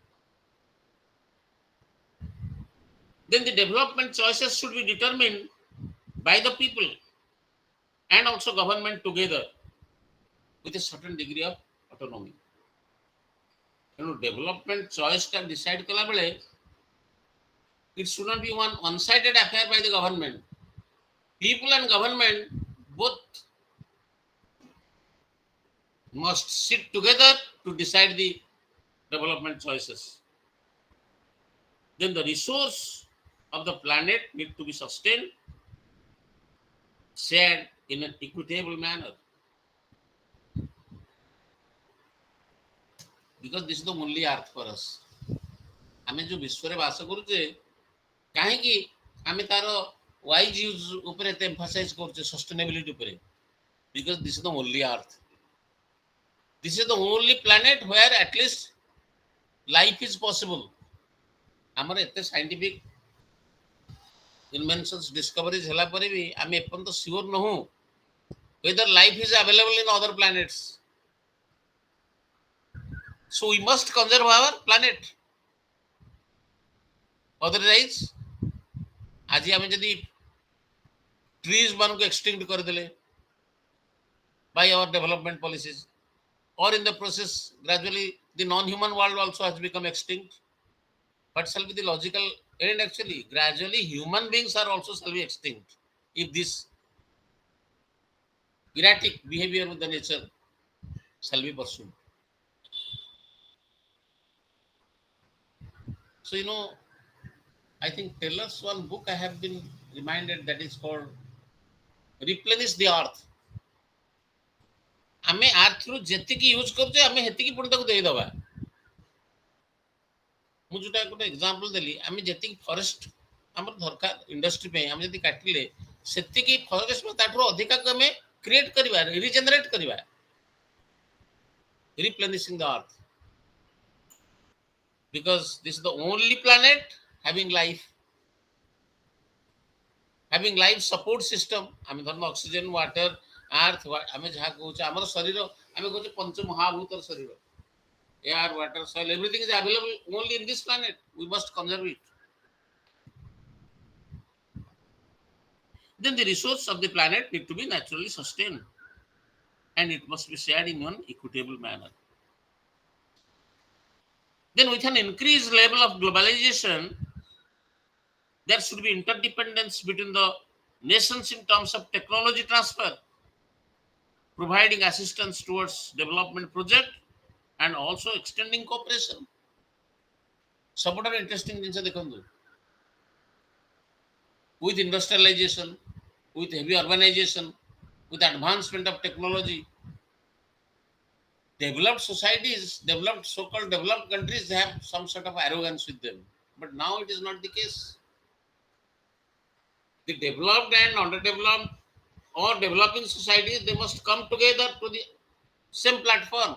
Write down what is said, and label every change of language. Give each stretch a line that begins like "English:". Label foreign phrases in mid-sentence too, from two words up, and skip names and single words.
English: Then the development choices should be determined by the people and also government together with a certain degree of autonomy. Development choice can decide
Odia: କଲା ବେଳେ
English: It should not be one-sided affair by the government. People and government both must sit together to decide the development choices. Then the resource of the planet need to be sustained, shared in an equitable manner. Because this is the only earth for us.
Odia: ଆମେ ଯୋଉ ବିଶ୍ୱରେ ବାସ କରୁଛେ କାହିଁକି ଆମେ ତାର
English: wise use
Odia: ଉପରେ ଏତେ ଏମ୍ଫାସାଇଜ୍ କରୁଛେ ସଷ୍ଟେନେବିଲିଟି ଉପରେ?
English: Because this is the only earth. This is the only planet where at least life is possible.
Odia: ଆମର ଏତେ ସାଇଣ୍ଟିଫିକ୍
English: inventions discoveries
Odia: ହେଲା ପରେ ବି ଆମେ ଏପର୍ଯ୍ୟନ୍ତ ସିଓର ନହୁଁ
English: whether life is available in other planets. So we must conserve our planet. Otherwise
Odia: ଆଜି ଆମେ ଯଦି
English: trees
Odia: ମାନଙ୍କୁ extinct କରିଦେଲେ
English: by our development policies, or in the process gradually the non-human world also has become extinct, what shall be the logical end? Actually gradually human beings are also shall be extinct if this erratic behavior with the nature shall be pursued. So I think Taylor's one book I have been reminded, that is called Replenish the Earth.
Odia: ଆମେ ଆର୍ଥ ରୁ ଯେତିକି ୟୁଜ୍ କରୁଛେ ଆମେ ସେତିକି ପୁଣି ତାକୁ ଦେଇଦବା। ମୁଁ ଯୋଉଟା ଗୋଟେ ଏକ୍ସାମ୍ପଲ ଦେଲି, ଆମେ ଯେତିକି ଫରେଷ୍ଟ ଆମର ଦରକାର ଇଣ୍ଡଷ୍ଟ୍ରି ପାଇଁ ଆମେ ଯଦି କାଟିଲେ ସେତିକି ଫରେଷ୍ଟ ତାଠାରୁ ଅଧିକାକୁ ଆମେ କ୍ରିଏଟ୍ କରିବା, ରିଜେନେରେଟ୍ କରିବା।
English: Replenishing the earth, because this is the only planet having life support system.
Odia: ଆମେ ଧର
English: oxygen, water, earth,
Odia: ଆମେ ଯାହା କହୁଛେ ଆମର ଶରୀର, ଆମେ କହୁଛେ ପଞ୍ଚ ମହାଭୂତର ଶରୀର,
English: air, water, soil, everything is available only in this planet. We must conserve it. Then the resource of the planet need to be naturally sustained, and it must be shared in an equitable manner. Then with an increased level of globalization, there should be interdependence between the nations in terms of technology transfer, providing assistance towards development project, and also extending cooperation.
Odia: ସବୁଠାରୁ ଇଣ୍ଟରେଷ୍ଟିଂ ଜିନିଷ ଦେଖନ୍ତୁ,
English: with industrialization, with heavy urbanization, with advancement of technology, developed societies, developed so-called developed countries, they have some sort of arrogance with them. But now it is not the case. The developed and underdeveloped or developing societies, they must come together to the same platform.